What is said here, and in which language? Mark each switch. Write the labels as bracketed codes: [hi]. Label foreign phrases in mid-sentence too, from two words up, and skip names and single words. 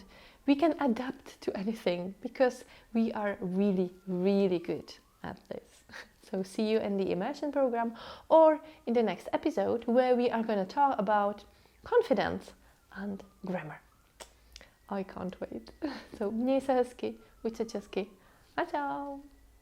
[en] We can adapt to anything because we are really, really good at this. So see you in the immersion program or in the next episode where we are going to talk about confidence and grammar. I can't wait. [cs] So měj se hezky, uč se česky a čau.